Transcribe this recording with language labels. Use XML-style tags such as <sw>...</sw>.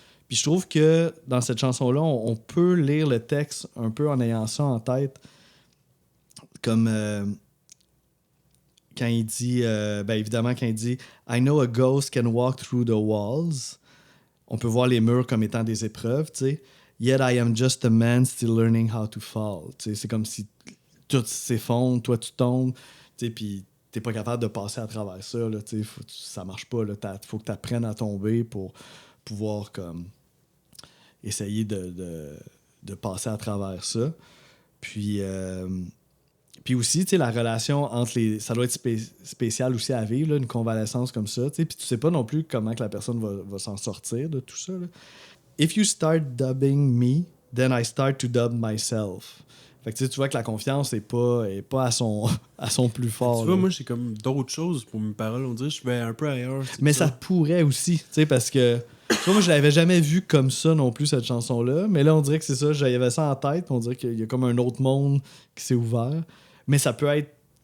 <fr>Puis je trouve que dans cette chanson-là, on peut lire le texte un peu en ayant ça en tête. Comme quand il dit, évidemment, quand il dit</fr> <en>I know a ghost can walk through the walls.</en> <fr>On peut voir les murs comme étant des épreuves, tu sais.</fr> <en>Yet I am just a man still learning how to fall.</en> <fr>Tu sais, c'est comme si tout s'effondre, toi tu tombes, tu sais, puis t'es pas capable de passer à travers ça, là, tu sais. Ça marche pas, là. Faut que tu apprennes à tomber pour pouvoir, comme, essayer de passer à travers ça. Puis aussi, tu sais, la relation entre les... Ça doit être spécial aussi à vivre, là, une convalescence comme ça, tu sais. Puis tu sais pas non plus comment que la personne va s'en sortir de tout ça, là.</fr> <en>If you start dubbing me, then I start to dub myself.</en> <fr>Fait que tu vois que la confiance est pas à son plus fort. Tu vois, là. moi, j'ai comme d'autres choses pour mes paroles. On dirait que je vais un peu ailleurs. Mais ça pourrait aussi, tu sais, parce que... Tu vois, moi, je l'avais jamais vu comme ça non plus, cette chanson-là. Mais là, on dirait que c'est ça. J'avais ça en tête. On dirait qu'il y a comme un autre monde qui s'est ouvert. Mais ça peut être...</fr>